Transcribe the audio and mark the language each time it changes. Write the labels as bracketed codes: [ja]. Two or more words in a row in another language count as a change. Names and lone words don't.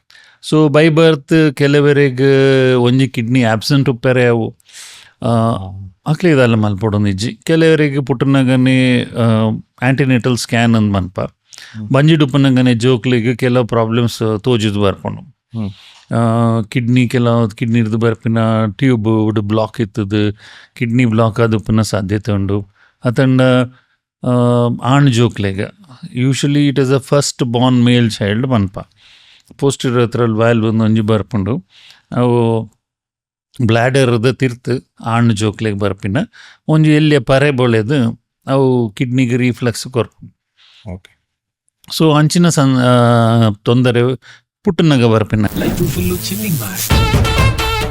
[en] so by birth [tcy] ಕೆಲವರಿಗೆ ಒಂಜಿ ಕಿಡ್ನಿ ಆಬ್ಸೆಂಟ್ ಉಪ್ಪೇರೆ ಅವು ಅಕ್ಲಿ ಇದೆಲ್ಲ ಮಲ್ಪೊಡೊಂದು ಇಜ್ಜಿ ಕೆಲವರಿಗೆ ಪುಟ್ಟನಗನೆ [en] antenatal scan [tcy] ಅಂದ್ ಮನ್ಪ ಬಂಜಿಡುಪ್ಪನಗನೆ ಜೋಕ್ಲಿಗೆ ಕೆಲವು ಪ್ರಾಬ್ಲಮ್ಸ್ ತೋಜಿದ್ ಬರ್ಕೊಂಡು ಕಿಡ್ನಿ ಇರ್ದು ಬರ್ಪಿನ [en] tube block [tcy] ಇತ್ತದು ಕಿಡ್ನಿ ಬ್ಲಾಕ್ ಆದುಪ್ಪನ ಸಾಧ್ಯತೆ ಉಂಡು. ಅತಂಡ ಆಣ್ ಜೋಕ್ಲೆಗ [en] usually it is a first born male child [tcy] ಮನ್ಪ ಪೋಸ್ಟೀರಿಯರ್ ಹತ್ರ ವಾಲ್ವ್ ಒಂಜಿ ಬರ್ಪುಂಡು ಅವು ಬ್ಲ್ಯಾಡರ್ದ ತಿರ್ತು ಆಣ್ ಜೋಕ್ಲೆಗ್ ಬರ್ಪಿನ ಒಂಜಿ ಎಲ್ಲಿಯ ಪರೆ ಬೊಳೆದು ಅವು ಕಿಡ್ನಿಗೆ ರೀಫ್ಲಕ್ಸ್ ಕೊರ್ಪು. ಓಕೆ. ಸೊ ಅಂಚಿನ ತೊಂದರೆ ಪುಟ್ಟನಗ ಬರ್ಪಿನ.